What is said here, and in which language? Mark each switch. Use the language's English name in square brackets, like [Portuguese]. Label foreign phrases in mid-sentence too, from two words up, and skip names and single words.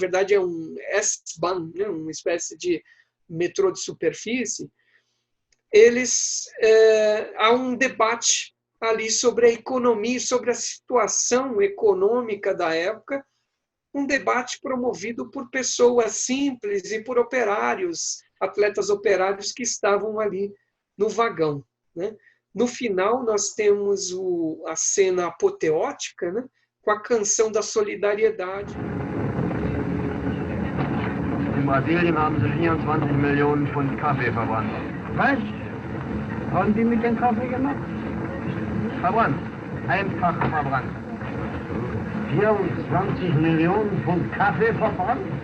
[Portuguese] verdade é um S-Bahn, né, uma espécie de metrô de superfície, há um debate ali sobre a economia, sobre a situação econômica da época, um debate promovido por pessoas simples e por operários, atletas operários que estavam ali no vagão, né? No final, nós temos a cena apoteótica, né? Com a canção da solidariedade. [German] In Brasilien haben sie 24 Millionen Pfund Kaffee verbrannt. Was? Haben die mit dem Kaffee gemacht? Verbrannt. Einfach verbrannt. 24 Millionen Pfund Kaffee verbrannt?